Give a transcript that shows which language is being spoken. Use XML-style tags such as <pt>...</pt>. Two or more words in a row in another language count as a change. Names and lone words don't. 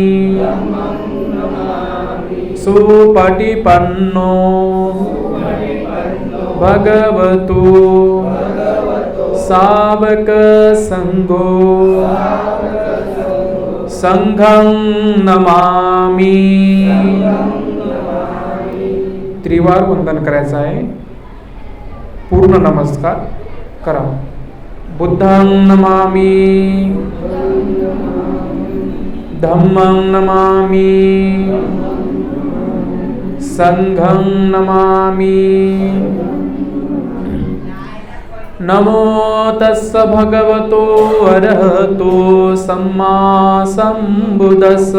<pi>सुपटिपन्नो भगवतो सावक संघो संघं नमामि.</pi> <mr>त्रिवार वंदन करायचं आहे. पूर्ण नमस्कार करा.</mr> <pi>बुद्धं नमामि, धम्मं नमामि, संघं नमामि. नमो तस्स भगवतो अरहतो सम्मा संबुद्धस्स.</pi>